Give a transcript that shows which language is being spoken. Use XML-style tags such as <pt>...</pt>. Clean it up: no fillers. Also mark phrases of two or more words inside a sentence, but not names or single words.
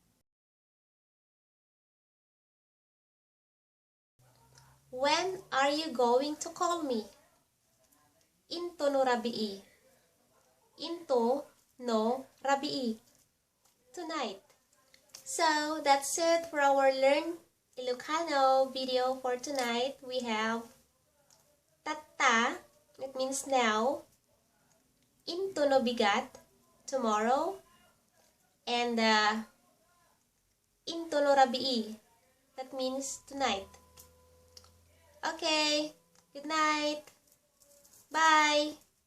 <en>When are you going to call me?</en> <ilo>Intono rabii. Into, no, rabii.</ilo> <en>Tonight. So, that's it for our Learn Ilocano video for tonight. We have tatta, it means now.</en> <ilo>Intono bigat,</ilo> <en>tomorrow.</en> <ilo>And intono rabii,</ilo> <en>that means tonight. Okay, good night. Bye.</en>